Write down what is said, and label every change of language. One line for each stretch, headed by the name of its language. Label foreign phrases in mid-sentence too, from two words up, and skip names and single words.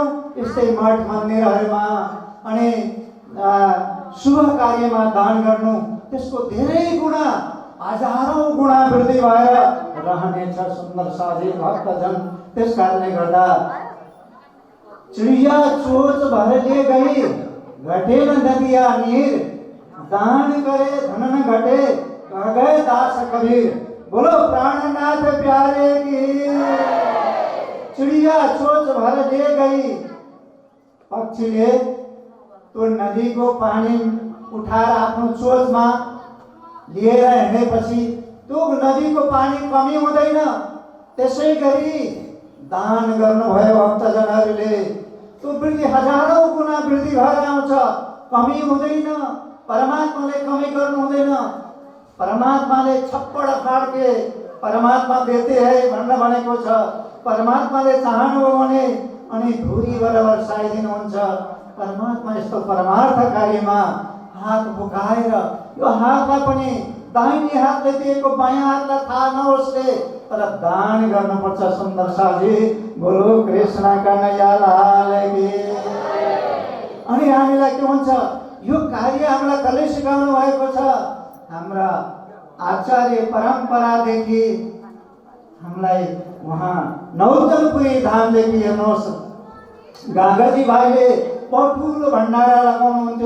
Nepali: यस्तै मठ मन्दिरहरूमा अनि शुभ कार्यमा दान गर्नु। त्यसको धेरै गुणा, हजारौं गुणा वृद्धि भएर रहनेछ। सुन्दर साथी भक्तजन, त्यस कारणले गर्दा
Hindi: चिडिया चोच भर ले गई घटे न नदिया नीर, दान करे धन न घटे कह गए दास कबीर। बोलो प्राणनाथ प्यारे की। चिड़िया चोच भर ले गई।
Nepali: पक्षीले तो नदी को पानी उठाएर आफ्नो चोचमा लिएर हिँडेपछि त्यो नदीको पानी कमी हुँदैन। त्यसै गरी दान गर्नुभयो भक्तजनहरूले, त्यो वृद्धि हजारौं गुणा वृद्धि भएर आउँछ, कमी हुँदैन। परमात्माले कमी गर्नु हुँदैन। परमात्माले
Hindi: छप्पड फाड्के परमात्मा देते है
Nepali: भनेर भनेको छ। परमात्माले चाहनु हो भने अनि धुरीबाट वर्षाइदिनुहुन्छ। परमात्मा यस्तो परमार्थ कार्यमा हात बोकाएर यो हातलाई पनि दाहिने हातले दिएको बायाँ हातलाई थाहा नहोस् रे, तर दान गर्नुपर्छ। सुन्दर साजी
Hindi: बोलो कृष्ण कन्हैया लाल की।
Nepali: अनि हामीलाई के हुन्छ, यो कार्य हामीलाई कसले सिकाउनु भएको छ? हाम्रा आचार्य परम्परादेखि हामीलाई उहाँ नौतनपुरी धामदेखि हेर्नुहोस्, गागाजी भाइले बहुत ठुलो भण्डारा लगाउनुहुन्थ्यो।